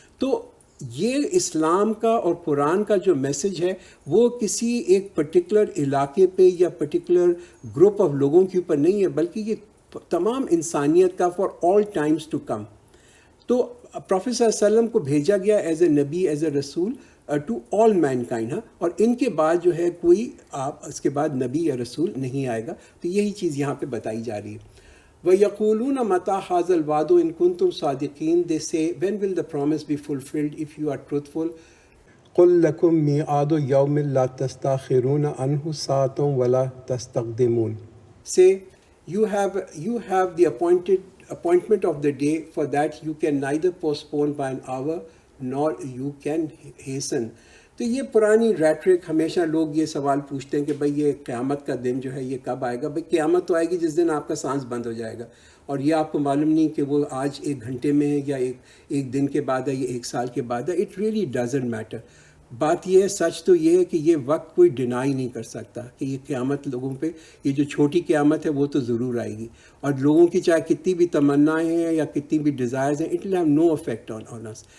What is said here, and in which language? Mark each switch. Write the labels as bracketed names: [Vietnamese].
[Urdu] تو یہ اسلام کا اور قرآن کا جو میسج ہے وہ کسی ایک پرٹیکولر علاقے پہ یا پرٹیکولر گروپ آف لوگوں کے اوپر نہیں ہے, بلکہ یہ تمام انسانیت کا [English] For all times to come. [Urdu] تو پروفیٹ صلی اللہ علیہ وسلم کو بھیجا گیا ایز اے نبی, ایز اے رسول [English] to all mankind, [Urdu] اور ان کے بعد جو ہے کوئی اس کے بعد نبی یا رسول نہیں آئے گا. تو یہی چیز یہاں پہ بتائی جا رہی ہے. [Arabic] وَيَقُولُونَ مَتَى هَٰذَا الْوَعْدُ إِن كُنتُمْ صَادِقِينَ, [English] they say when will the promise be fulfilled if you are truthful. [Arabic] قُل لَكُم مِيعَادُ يَوْمٍ لَا تَسْتَأْخِرُونَ عَنْهُ سَاعَةٌ وَلَا تَسْتَقْدِمُونَ. [English] Say you have the appointment of the day, for that you can neither postpone by an hour nor you can hasten. [Urdu] تو یہ پرانی rhetoric, ہمیشہ لوگ یہ سوال پوچھتے ہیں کہ بھئی یہ قیامت کا دن جو ہے یہ کب آئے گا. بھئی قیامت تو آئے گی جس دن آپ کا سانس بند ہو جائے گا, اور یہ آپ کو معلوم نہیں کہ وہ آج 1 گھنٹے میں ہے یا ایک دن کے بعد ہے یا 1 سال کے بعد ہے. [English] It really doesn't matter. [Urdu] بات یہ ہے, سچ تو یہ ہے کہ یہ وقت کوئی ڈینائی نہیں کر سکتا کہ یہ قیامت لوگوں پہ, یہ جو چھوٹی قیامت ہے وہ تو ضرور آئے گی, اور لوگوں کی چاہے کتنی بھی تمنائیں ہیں یا کتنی بھی ڈیزائرز ہیں, [English] It will have no effect on us.